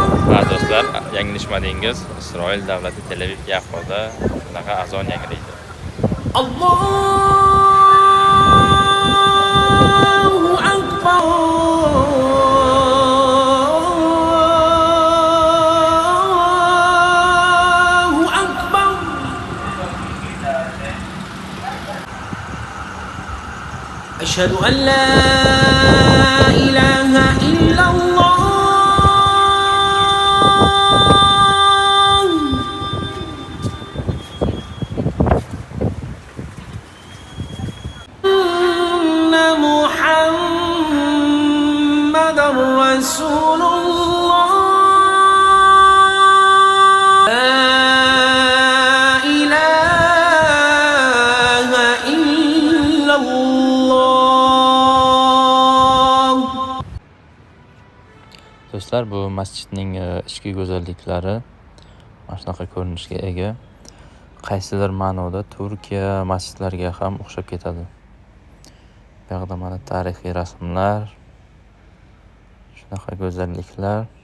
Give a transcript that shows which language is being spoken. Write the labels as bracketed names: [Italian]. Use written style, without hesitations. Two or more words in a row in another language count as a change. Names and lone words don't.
[Uzbek] Ha do'stlar, yanglishmadingiz. Isroil davlati Tel Aviv Yafoda shunaqa azon yangraydi. [Arabic] الله أكبر. الله أكبر. أشهد أن لا إله إلا الله. محمد رسول الله. لا إله إلا الله. [Uzbek] Do'stlar, bu masjidning ichki go'zalliklari mana shunaqa ko'rinishga ega. Qaysidir ma'noda Turkiya masjidlariga ham o'xshab ketadi. Bu yoqda mana tarixiy rasmlar, shunaqa go'zalliklar.